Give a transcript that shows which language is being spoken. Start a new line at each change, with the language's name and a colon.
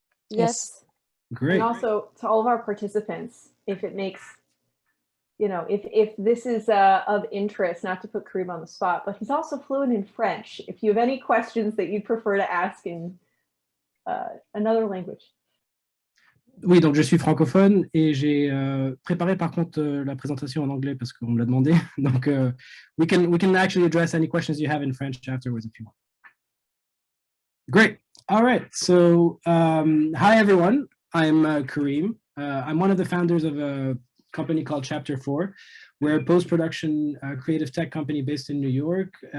English: Yes. Great. And also to all of our participants, if it makes, you know, if this is of interest, not to put Kareem on the spot, but he's also fluent in French. If you have any questions that you prefer to ask in another language.
French: Oui, donc je suis francophone et j'ai préparé par contre la présentation en anglais parce qu'on me l'a demandé. Donc
English: we can actually address any questions you have in French afterwards if you want. Great. All right. So hi everyone. I'm Kareem. I'm one of the founders of a company called Chapter 4. We're a post-production creative tech company based in New York.